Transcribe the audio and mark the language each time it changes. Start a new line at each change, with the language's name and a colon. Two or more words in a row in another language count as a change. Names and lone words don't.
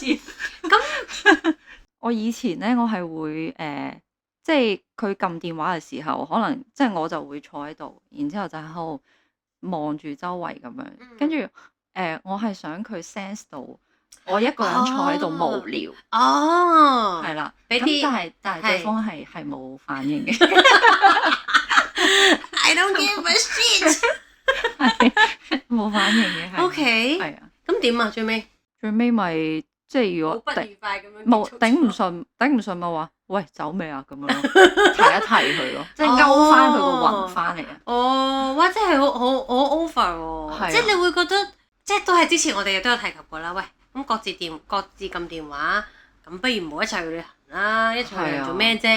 Cantonese: 咁我以前咧，我係會即係佢撳電話嘅時候，可能即係我就會坐喺度，然之後就喺度望住周圍咁樣，跟住我係想佢 sense 到我一個人坐喺度無聊。係啦，咁但係對方係冇反應嘅。
English: I don't give a shit。
Cantonese: 冇反應嘅。 OK。係啊。咁點啊？最尾咪即係如果不愉快咁樣冇頂唔順咪話喂走未啊咁樣咯，提一提佢咯，即係勾翻佢個魂翻嚟啊。哇！真係好 over 喎。即係你會覺得即係都係之前我哋都有提及過啦。喂，咁各自撳電話，咁不如唔好一齊去旅行啦，一齊去旅行做咩啫？